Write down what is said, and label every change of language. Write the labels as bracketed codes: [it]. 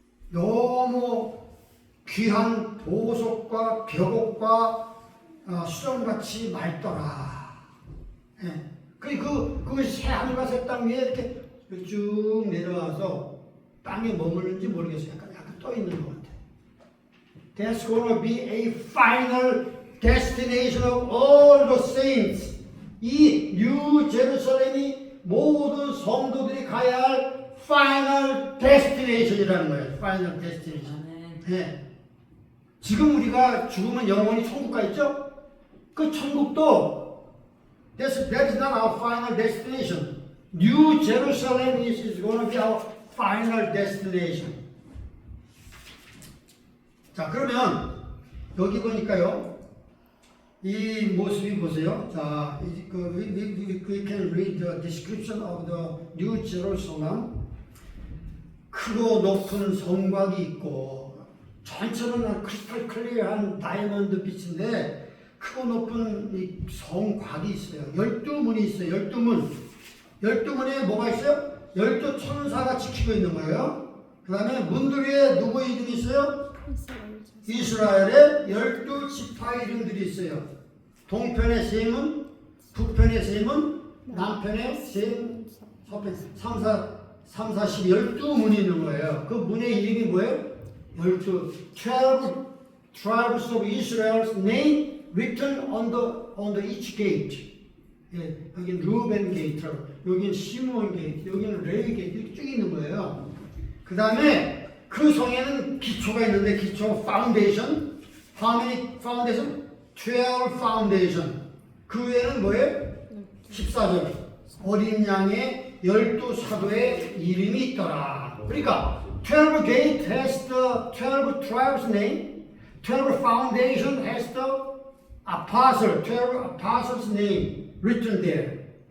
[ko] 너무 귀한 보석과 벽옥과 수정같이 맑더라. 예. 그것이 새 하늘과 새 땅 위에 이렇게 쭉 내려와서 땅에 머무르는지 모르겠어요. 약간 떠 있는 것 같아요. [en] That's gonna be a final destination of all the saints. [ko] 이 뉴 제루살렘이 모든 성도들이 가야 할 [en] final destination [ko] 이라는 거예요. [en] Final destination. [ko] 네. 지금 우리가 죽으면 영원히 천국 가 있죠? 그 천국도 [en] that is not our final destination. New Jerusalem is going to be our final destination. [ko] 자, 그러면 여기 보니까요. 이 모습이 보세요. 자, [en] we can read the description of the New Jerusalem. [ko] 크고 높은 성곽이 있고 전체는 크리스탈 클리어한 다이아몬드 빛인데 크고 높은 이 성곽이 있어요. 12문이 있어요. 12문. 12문에 뭐가 있어요? 12천사가 지키고 있는 거예요. 그 다음에 문들 위에 누구의 이름이 있어요? 이스라엘의 12지파 이름들이 있어요. 동편의 세 문, 북편의 세 문, 남편의 세 문, 서편, 3, 4, 12문이 있는 거예요. 그 문의 이름이 뭐예요? [en] 12 tribes of Israel's name written on the each gate. [ko] 예, 여긴 루벤 게이트, 여긴 시므온 게이트, 여기는 레위 게이트 이렇게 쭉 있는 거예요. 그 다음에 그 성에는 기초가 있는데 기초 파운데이션, [en] how many foundation? 12 foundation. [ko] 그 외에는 뭐예요? 14절. 어린 양의 12사도의 이름이 있더라. 그러니까 [en] 12 gate has the 12 tribes name, 12 foundation has the apostle, 12 apostles name written there.